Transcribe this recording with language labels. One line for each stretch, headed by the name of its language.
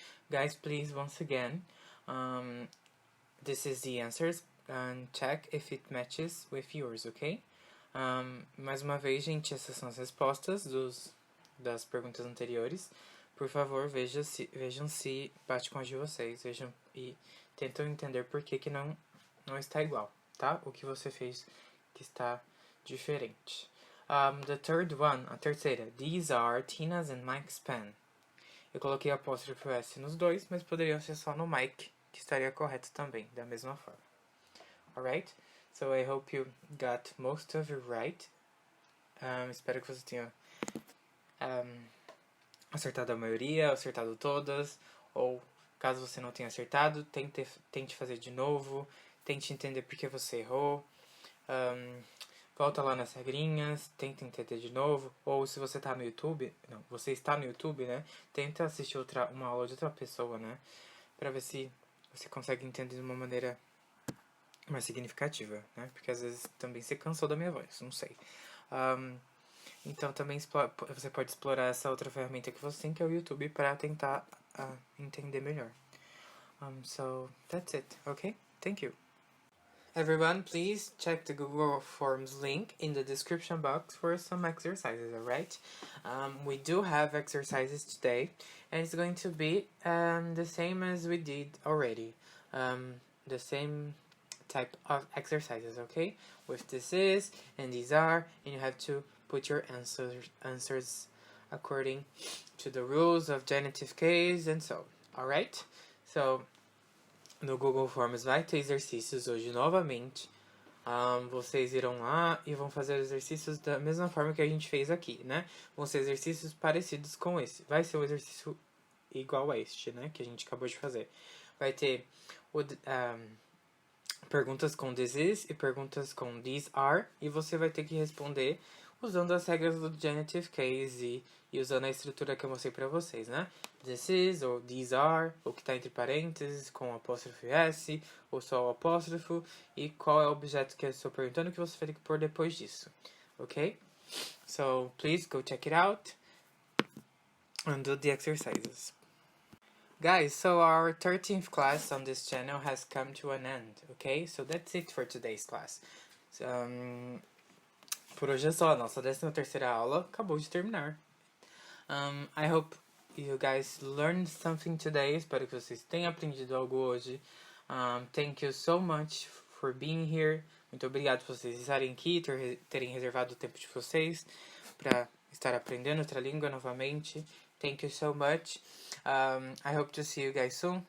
English: Guys, please, once again, this is the answers, and check if it matches with yours, ok?
Portuguese: Mais uma vez, gente, essas são as respostas das perguntas anteriores. Por favor, vejam se bate com as de vocês, vejam e tentam entender por que não está igual, tá? O que você fez que está diferente.
English: The third one,
Portuguese: a terceira.
English: These are Tina's and Mike's pen.
Portuguese: Eu coloquei apóstrofo S nos dois, mas poderiam ser só no Mike, que estaria correto também, da mesma forma.
English: Alright? So I hope you got most of it right.
Portuguese: Espero que você tenha acertado a maioria, acertado todas, ou caso você não tenha acertado, tente fazer de novo, tente entender por que você errou. Volta lá nas regrinhas, tenta entender de novo. Ou se você tá no YouTube, você está no YouTube, né? Tenta assistir uma aula de outra pessoa, né? Pra ver se você consegue entender de uma maneira mais significativa, né? Porque às vezes também você cansou da minha voz, não sei. Então também você pode explorar essa outra ferramenta que você tem, que é o YouTube, pra tentar entender melhor.
English: So, that's it, okay? Thank you. Everyone, please check the Google Forms link in the description box for some exercises, alright? We do have exercises today, and it's going to be the same as we did already. The same type of exercises, okay? With this is and these are, and you have to put your answers according to the rules of genitive case and so, alright?
Portuguese: So, no Google Forms vai ter exercícios hoje novamente. Vocês irão lá e vão fazer exercícios da mesma forma que a gente fez aqui, né? Vão ser exercícios parecidos com esse. Vai ser um exercício igual a este, né? Que a gente acabou de fazer. Vai ter perguntas com this is e perguntas com these are. E você vai ter que responder usando as regras do genitive case e usando a estrutura que eu mostrei pra vocês, né? This is, ou these are, ou que tá entre parênteses, com apóstrofo S, ou só o apóstrofo, e qual é o objeto que eu estou perguntando que você vai ter que pôr depois disso, ok?
English: So, please go check it out and do the exercises. Guys, so our 13th class on this channel has come to an end, okay? So that's it for today's class.
Portuguese: Por hoje é só, a nossa 13ª aula acabou de terminar.
English: I hope you guys learned something today.
Portuguese: Espero que vocês tenham aprendido algo hoje.
English: Thank you so much for being here.
Portuguese: Muito obrigado por vocês estarem aqui, terem reservado o tempo de vocês para estar aprendendo outra língua novamente.
English: Thank you so much. I hope to see you guys soon.